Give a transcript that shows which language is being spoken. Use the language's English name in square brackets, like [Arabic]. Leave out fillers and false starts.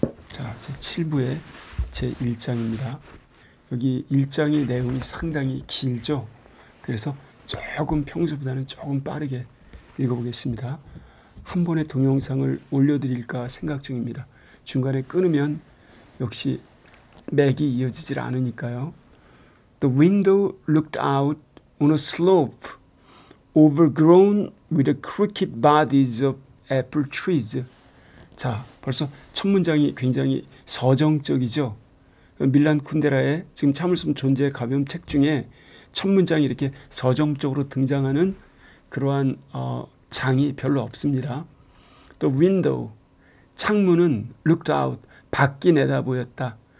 [Korean] 자, 제7부의 제1장입니다. 여기 1장의 내용이 상당히 길죠. 그래서 조금 평소보다는 조금 빠르게 읽어보겠습니다. 한 번에 동영상을 올려드릴까 생각 중입니다. 중간에 끊으면 역시 맥이 이어지질 않으니까요. [English] The window looked out on a slope overgrown with the crooked bodies of apple trees. [Korean] 자, 벌써 첫 문장이 굉장히 서정적이죠. 밀란 쿤데라의 지금 참을 수 없는 존재의 가벼움 책 중에 첫 문장이 이렇게 서정적으로 등장하는 그러한 장이 별로 없습니다. 또 window, 창문은 looked out, 밖이 내다보였다.